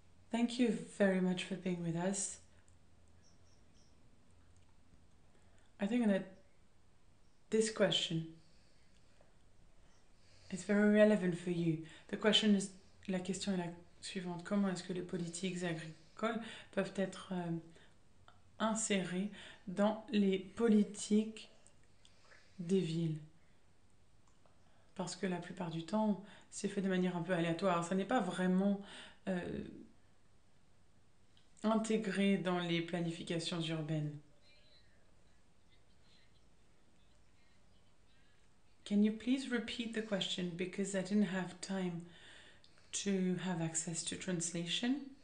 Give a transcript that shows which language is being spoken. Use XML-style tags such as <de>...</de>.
<en>Thank you very much for being with us. I think that this question is very relevant for you.</en> <fr>La question est la suivante. Comment est-ce que les politiques agricoles peuvent être insérées dans les politiques des villes? Parce que la plupart du temps, c'est fait de manière un peu aléatoire. Ça n'est pas vraiment intégré dans les planifications urbaines.</fr> <en>Can you please repeat the question because I didn't have time to have access to translation?</en>